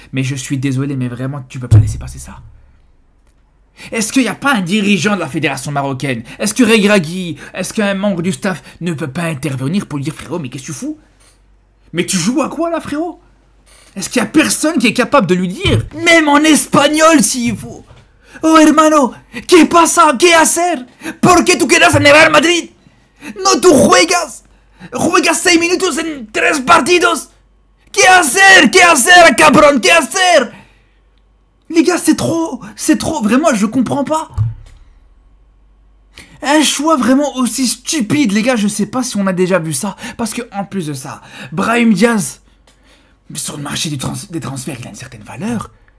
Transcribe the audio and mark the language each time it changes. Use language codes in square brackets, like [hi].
[fr] Mais vraiment, tu peux pas laisser passer ça. Est-ce qu'il n'y a pas un dirigeant de la fédération marocaine? Est-ce que Regragui, est-ce qu'un membre du staff ne peut pas intervenir pour lui dire, frérot, mais qu'est-ce que tu fous? Mais tu joues à quoi là, frérot? Est-ce qu'il y a personne qui est capable de lui dire? Même en espagnol s'il faut. [es] Oh hermano, ¿qué pasa? ¿Qué hacer? ¿Por qué tú quedas en el Real Madrid? No, tú juegas 6 minutos en 3 partidos. ¿Qué hacer? ¿Qué hacer, cabrón? ¿Qué hacer? [fr] Les gars, c'est trop, vraiment, je comprends pas. Un choix vraiment aussi stupide, les gars, je sais pas si on a déjà vu ça. Parce que en plus de ça, Brahim Diaz, sur le marché des transferts, il a une certaine valeur.